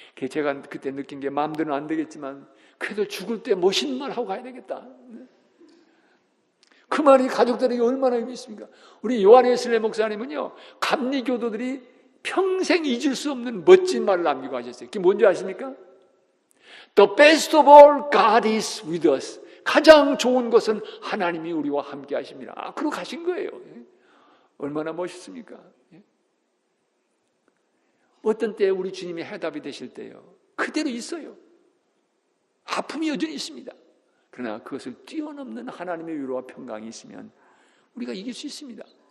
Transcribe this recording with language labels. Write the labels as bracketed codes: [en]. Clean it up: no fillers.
[ko] 제가 그때 느낀 게 마음대로는 안 되겠지만 그래도 죽을 때 멋있는 말 하고 가야 되겠다. 그 말이 가족들에게 얼마나 의미 있습니까? 우리 요한예슬레 목사님은요, 감리교도들이 평생 잊을 수 없는 멋진 말을 남기고 하셨어요. 그게 뭔지 아십니까? [en] The best of all, God is with us. [ko] 가장 좋은 것은 하나님이 우리와 함께 하십니다. 그러고 가신 거예요. 얼마나 멋있습니까? 어떤 때 우리 주님이 해답이 되실 때요, 그대로 있어요. 아픔이 여전히 있습니다. 그러나 그것을 뛰어넘는 하나님의 위로와 평강이 있으면 우리가 이길 수 있습니다.